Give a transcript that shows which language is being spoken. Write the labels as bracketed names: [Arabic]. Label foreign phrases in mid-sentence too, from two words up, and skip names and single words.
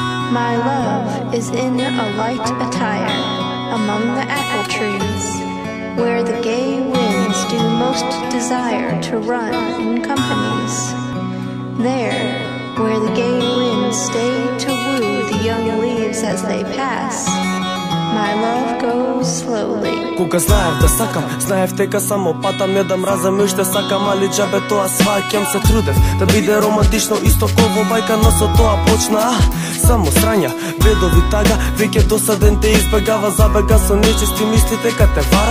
[English] My love is in a light attire among the apple trees, where the gay winds do most desire to run in companies. There, where the gay winds stay to woo the young leaves as they pass, my love goes slowly. [Macedonian] Кога знаев да сакам, знаев дека само патам, не да мразам и уште сакам, али џабе тоа сваќам. Се трудев да биде романтично исто ково бајка, но со тоа почна само срања, бедови тага, веќе досаден те избегава, забега со нечисти мисли дека те вара.